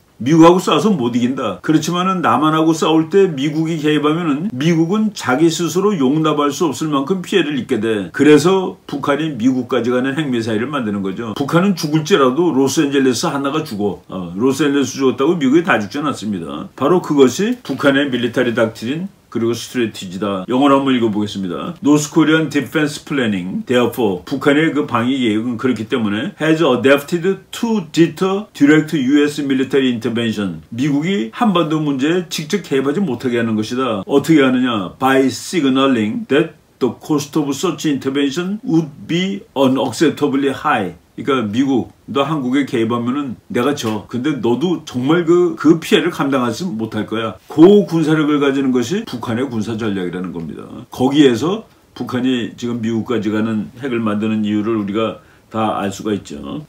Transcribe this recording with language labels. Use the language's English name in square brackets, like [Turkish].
[Korean] 미국하고 싸워서 못 이긴다. 그렇지만은 남한하고 싸울 때 미국이 개입하면은 미국은 자기 스스로 용납할 수 없을 만큼 피해를 입게 돼. 그래서 북한이 미국까지 가는 핵미사일을 만드는 거죠. 북한은 죽을지라도 로스앤젤레스 하나가 죽어. 로스앤젤레스 죽었다고 미국이 다 죽지 않았습니다. 바로 그것이 북한의 밀리터리 닥트린 그리고 스트래티지다. 영어로 한번 읽어보겠습니다. [English] North Korean Defense Planning, therefore, [Korean] 북한의 그 방위 계획은 그렇기 때문에 [English] has adapted to deter direct U.S. military intervention. [Korean] 미국이 한반도 문제에 직접 개입하지 못하게 하는 것이다. 어떻게 하느냐? [English] By signaling that the cost of such intervention would be unacceptably high. [Korean] 그러니까 미국, 너 한국에 개입하면은 내가 져. 근데 너도 정말 그 피해를 감당하지 못할 거야. 그 군사력을 가지는 것이 북한의 군사 전략이라는 겁니다. 거기에서 북한이 지금 미국까지 가는 핵을 만드는 이유를 우리가 다 알 수가 있죠.